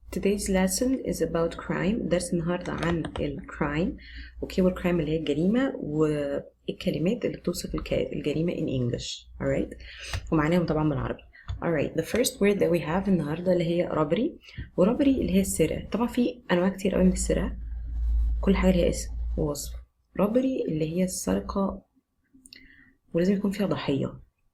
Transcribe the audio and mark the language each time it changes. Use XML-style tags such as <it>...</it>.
<en>Today's lesson is about crime.</en> <ar>درس النهاردة عن الكرايم. اوكي، والكرايم اللي هي الجريمة والكلمات اللي بتوصف الجريمة</ar> <en>in English. Alright.</en> <ar>ومعناهم طبعا بالعربي.</ar> <en>Alright, the first word that we have</en> <ar>النهاردة اللي هي</ar> <en>robbery.</en> <ar>ورobbery اللي هي السرقة. طبعا في أنواع كتير قوي من السرقة. كل حاجة ليها اسم ووصف. robbery اللي هي السرقة ولازم يكون فيها ضحية.</ar>